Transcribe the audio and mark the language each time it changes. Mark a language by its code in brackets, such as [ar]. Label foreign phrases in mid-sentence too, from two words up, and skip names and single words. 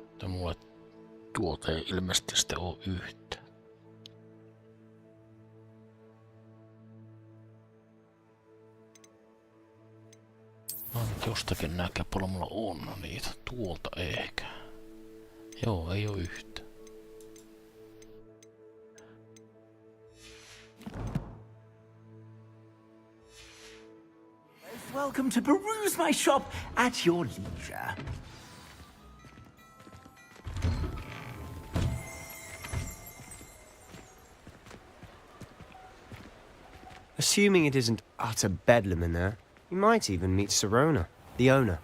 [fi] Mutta mulle tuolta ei ilmeisesti sitten ole yhtä. Jostakin näkee paljon mulla on niitä. Tuolta ehkä. Joo, ei oo yhtä. [en] Welcome to peruse my shop at your leisure. Assuming it isn't utter bedlam in there, you might even meet Sirona, the owner.